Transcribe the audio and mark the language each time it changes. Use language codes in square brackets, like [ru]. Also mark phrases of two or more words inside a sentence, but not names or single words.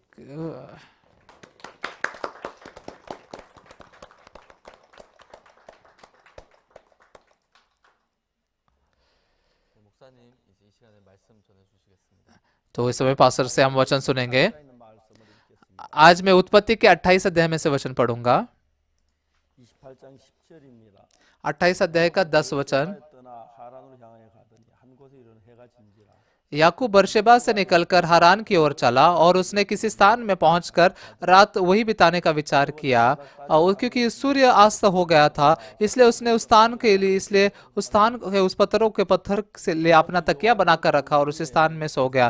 [hi] तो इस समय पास्टर से हम वचन सुनेंगे। आज मैं उत्पत्ति के 28 अध्याय में से वचन पढ़ूंगा। [ko] 28장 10절입니다. [hi] 28 अध्याय का 10 वचन। [ko] 떠나 하란으로 향하여 가더니 한 곳에 이르러 해가 진지라. [hi] याकूब बर्शेबा से निकलकर हारान की ओर चला और उसने किसी स्थान में पहुंचकर रात वही बिताने का विचार किया, और क्योंकि सूर्य अस्त हो गया था इसलिए उसने उस स्थान के लिए इसलिए उस स्थान के उस पत्थरों के पत्थर से ले अपना तकिया बनाकर रखा और उस स्थान में सो गया।